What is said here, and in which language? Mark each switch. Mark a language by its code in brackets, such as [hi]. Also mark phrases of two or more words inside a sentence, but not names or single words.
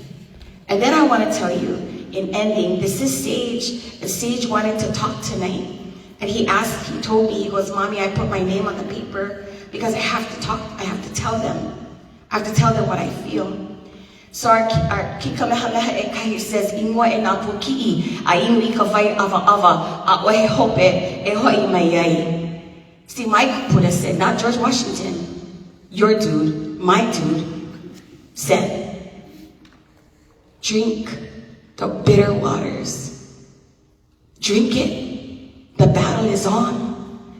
[en] And then I want to tell you, in ending, this is Sage, and Sage wanted to talk tonight. And he told me, he goes, "Mommy, I put my name on the paper because I have to talk, I have to tell them. I have to tell them what I feel." So our Kikamehameha Ekahi says, [haw] "Inwa e nā puki'i, a inui ka vai ava, a ohe hope e hoi mai ai." [en] See, my Buddha said, not George Washington, your dude, my dude, said, drink the bitter waters. Drink it. The battle is on.